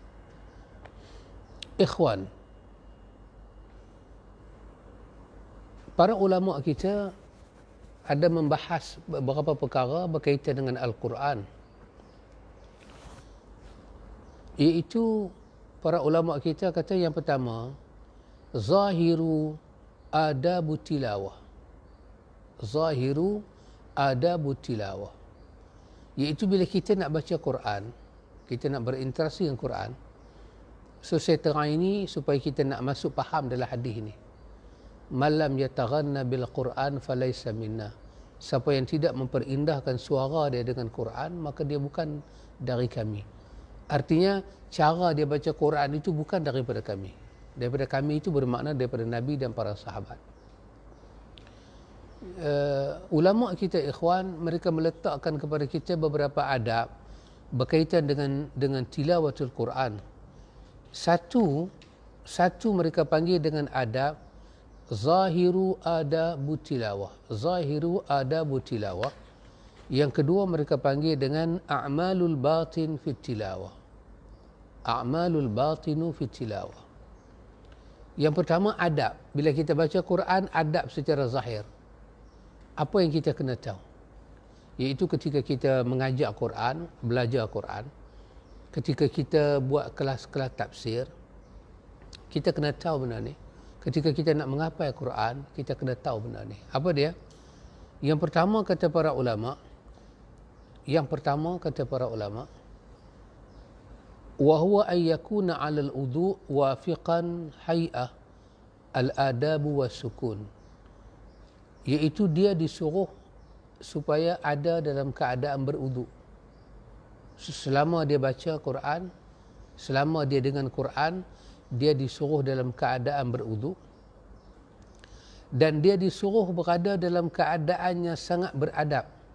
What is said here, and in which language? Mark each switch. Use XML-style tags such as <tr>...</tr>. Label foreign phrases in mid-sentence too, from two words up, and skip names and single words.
<ms>Ikhwan, para ulama kita ada membahas beberapa perkara berkaitan dengan Al-Quran. Iaitu para ulama kita kata yang pertama,</ms> <ar>ظاهر آداب التلاوة. ظاهر آداب التلاوة.</ar> <ms>Iaitu bila kita nak baca Quran, kita nak berinteraksi dengan Quran, so saya terang ini supaya kita nak masuk faham dalam hadis ni.</ms> <ar>من لم يتغن بالقرآن فليس منا.</ar> <ms>Siapa yang tidak memperindahkan suara dia dengan Quran, maka dia bukan dari kami. Artinya cara dia baca Quran itu bukan daripada kami. Daripada kami itu bermakna daripada Nabi dan para sahabat. Ulama kita ikhwan, mereka meletakkan kepada kita beberapa adab berkaitan dengan</ms> <ar>تلاوة القرآن.</ar> <ms>Satu mereka panggil dengan adab</ms> <ar>ظاهر آداب التلاوة. ظاهر آداب التلاوة.</ar> <ms>Yang kedua mereka panggil dengan</ms> <ar>أعمال الباطن في التلاوة. أعمال الباطن في التلاوة.</ar> <ms>Yang pertama adab. Bila kita baca Quran, adab secara zahir. Apa yang kita kena tahu? Iaitu ketika kita mengajar Quran, belajar Quran, ketika kita buat kelas-kelas tafsir, kita kena tahu benda ni. Ketika kita nak menghafal Quran, kita kena tahu benda ni. Apa dia? Yang pertama kata para ulama,</ms> <ar>وهو أن يكون على الوضوء وفقا هيئة الأدب والسكون.</ar> <ms>Iaitu dia disuruh supaya ada dalam keadaan berwuduk. Selama dia baca Quran, selama dia dengan Quran, dia disuruh dalam keadaan berwuduk. Dan dia disuruh berada dalam keadaan yang sangat beradab.</ms>